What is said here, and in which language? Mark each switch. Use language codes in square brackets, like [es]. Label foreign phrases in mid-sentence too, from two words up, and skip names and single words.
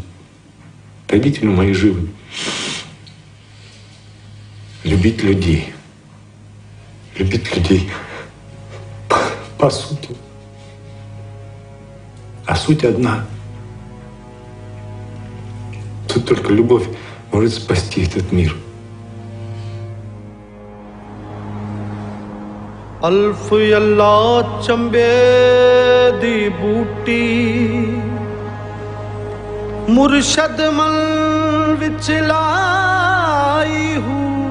[ru] Родители мои живы. Любить людей. Любить людей по сути. А суть одна. Тут только любовь может спасти этот мир. [pa] ਅਲਫ਼ ਅੱਲਾਹ ਚੰਬੇ ਦੀ ਬੂਟੀ ਮੁਰਸ਼ਦ ਮਲ ਵਿਚ ਲਾਈ ਹੂ